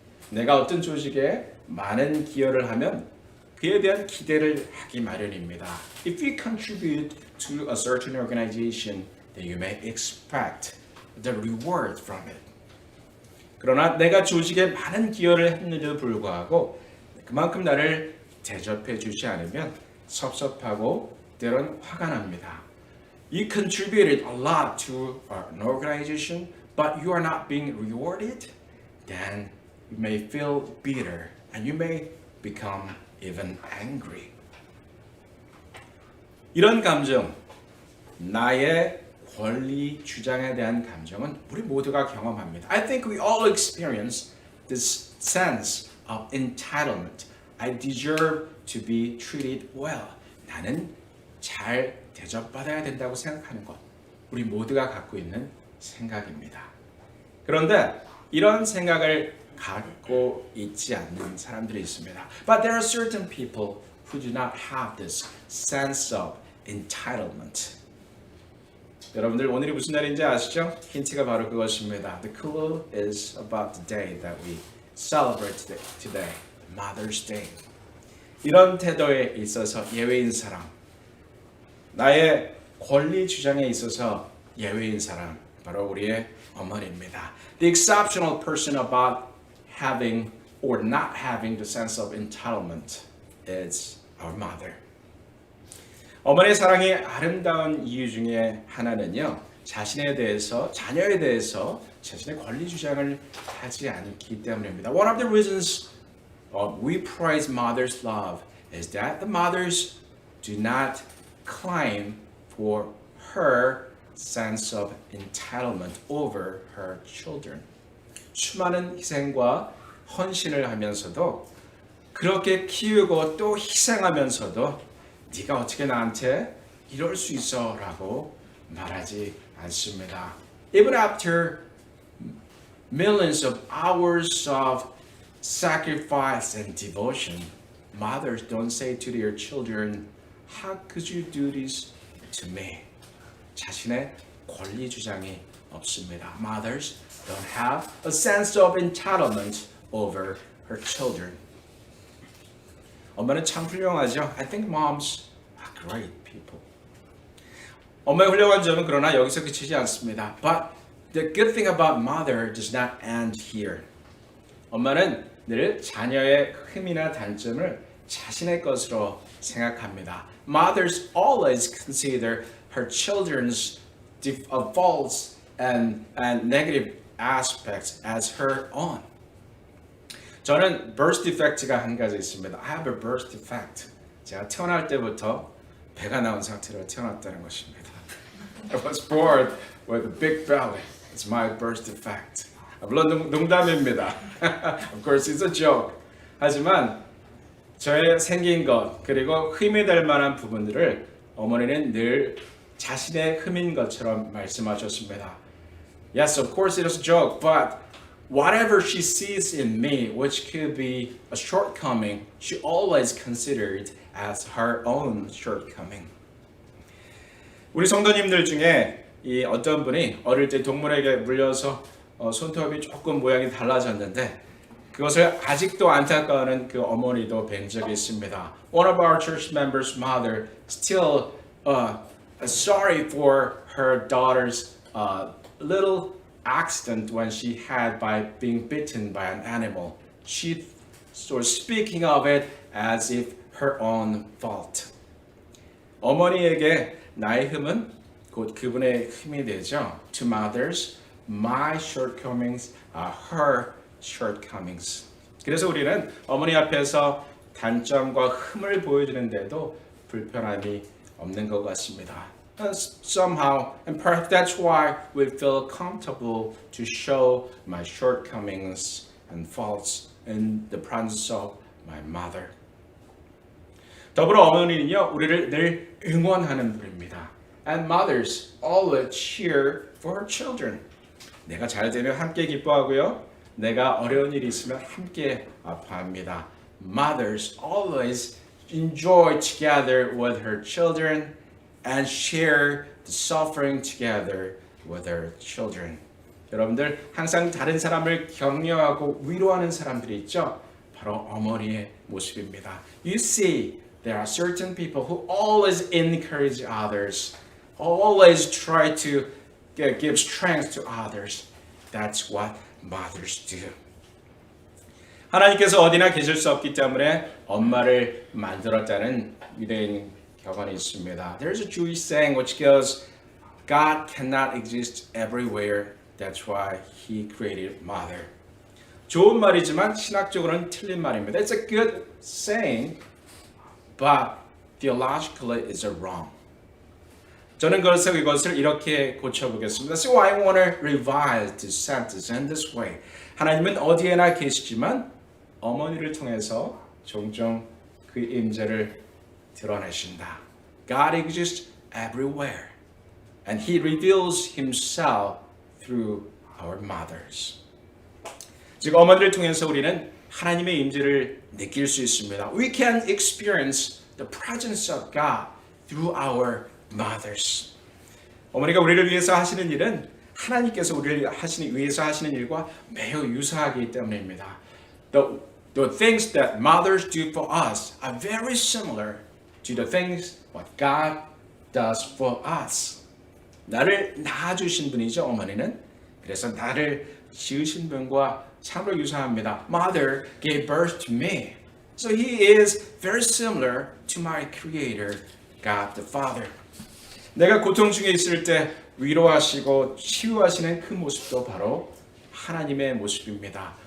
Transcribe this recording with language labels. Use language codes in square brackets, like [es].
[ko] 내가 어떤 조직에 많은 기여를 하면 그에 대한 기대를 하기 마련입니다. [en] If you contribute to a certain organization, then you may expect the reward from it. [ko] 그러나 내가 조직에 많은 기여를 했는데도 불구하고 그만큼 나를 대접해 주지 않으면 섭섭하고 때론 화가 납니다. [en] You contributed a lot to an organization, but you are not being rewarded, then you may feel bitter and you may become even angry. [ko] 이런 감정, 나의 권리 주장에 대한 감정은 우리 모두가 경험합니다. [en] I think we all experience this sense of entitlement. I deserve to be treated well. [ko] 나는 잘 대접받아야 된다고 생각하는 것. 우리 모두가 갖고 있는 생각입니다. 그런데 이런 생각을 갖고 있지 않는 사람들이 있습니다. [en] But there are certain people who do not have this sense of entitlement. [ko] 여러분들 오늘이 무슨 날인지 아시죠? 힌트가 바로 그것입니다. [en] The clue is about the day that we celebrate today, Mother's Day. [ko] 이런 태도에 있어서 예외인 사람, 나의 권리 주장에 있어서 예외인 사람, 바로 우리의 어머니입니다. [en] The exceptional person about having or not having the sense of entitlement is our mother. [ko] 어머니의 사랑이 아름다운 이유 중에 하나는요, 자신에 대해서, 자녀에 대해서 자신의 권리 주장을 하지 않기 때문입니다. [en] One of the reasons we praise mother's love is that the mothers do not claim for her sense of entitlement over her children. [ko] 수많은 희생과 헌신을 하면서도 그렇게 키우고 또 희생하면서도 네가 어떻게 나한테 이럴 수 있어 라고 말하지 않습니다. [en] Even after millions of hours of sacrifice and devotion, mothers don't say to their children, how could you do this to me? [ko] 자신의 권리 주장이 없습니다. [en] Mothers don't have a sense of entitlement over her children. [ko] 엄마는 참 훌륭하죠. [en] I think moms are great people. [ko] 엄마의 훌륭한 점은 그러나 여기서 그치지 않습니다. [en] But the good thing about mother does not end here. [ko] 엄마는 늘 자녀의 흠이나 단점을 자신의 것으로 생각합니다. [en] Mothers always consider her children's faults and negative aspects as her own. [ko] 저는 birth defect가 한 가지 있습니다. [en] I have a birth defect. [ko] 제가 태어날 때부터 배가 나온 상태로 태어났다는 것입니다. [en] I was born with a big belly. It's my birth defect. [ko] 물론 농담입니다. [en] Of course, it's a joke. [ko] 하지만 저의 생긴 것 그리고 흠이 될 만한 부분들을 어머니는 늘 자신의 흠인 것처럼 말씀하셨습니다. [en] Yes, of course, it is a joke, but whatever she sees in me, which could be a shortcoming, she always considered as her own shortcoming. [ko] 우리 성도님들 중에 이 어떤 분이 어릴 때 동물에게 물려서 손톱이 조금 모양이 달라졌는데 그것을 아직도 안타까워하는 그 어머니도 뵌 적이 있습니다. [en] One of our church members' mother still sorry for her daughter's little accident when she had by being bitten by an animal. She was speaking of it as if her own fault. [ko] 어머니에게 나의 흠은 곧 그분의 흠이 되죠. [en] To mothers, my shortcomings are her shortcomings. [ko] 그래서 우리는 어머니 앞에서 단점과 흠을 보여주는데도 불편함이 없는 것 같습니다. [en] And somehow, and perhaps that's why we feel comfortable to show my shortcomings and faults in the presence of my mother. [ko] 더불어 어머니는요, 우리를 늘 응원하는 분입니다. [en] And mothers always cheer for her children. [ko] 내가 잘 되면 함께 기뻐하고요. 내가 어려운 일이 있으면 함께 아파합니다. [en] Mothers always enjoy together with her children and share the suffering together with her children. [ko] 여러분들 항상 다른 사람을 격려하고 위로하는 사람들이 있죠. 바로 어머니의 모습입니다. [en] You see, there are certain people who always encourage others, always try to give strength to others. That's what mothers do. [ko] 하나님께서 어디나 계실 수 없기 때문에 엄마를 만들었다는 유대인 격언이 있습니다. [en] There's a Jewish saying which goes, God cannot exist everywhere. That's why He created mother. [ko] 좋은 말이지만 신학적으로는 틀린 말입니다. [en] It's a good saying, but theologically it's wrong. [ko] 저는 그래서 이것을 이렇게 고쳐보겠습니다. [en] So I want to revise this sentence in this way. [ko] 하나님은 어디에나 계시지만 어머니를 통해서 종종 그 임재를 드러내신다. [en] God exists everywhere, and He reveals Himself through our mothers. [ko] 즉 어머니를 통해서 우리는 하나님의 임재를 느낄 수 있습니다. [en] We can experience the presence of God through our mothers. [ko] 어머니가 우리를 위해서 하시는 일은 하나님께서 우리를 위해서 하시는 일과 매우 유사하기 때문입니다. [en] The things that mothers do for us are very similar to the things what God does for us. [ko] 나를 낳아주신 분이죠, 어머니는. 그래서 나를 지으신 분과 참으로 유사합니다. [en] Mother gave birth to me. So He is very similar to my Creator, God the Father. [ko] 내가 고통 중에 있을 때 위로하시고 치유하시는 그 모습도 바로 하나님의 모습입니다.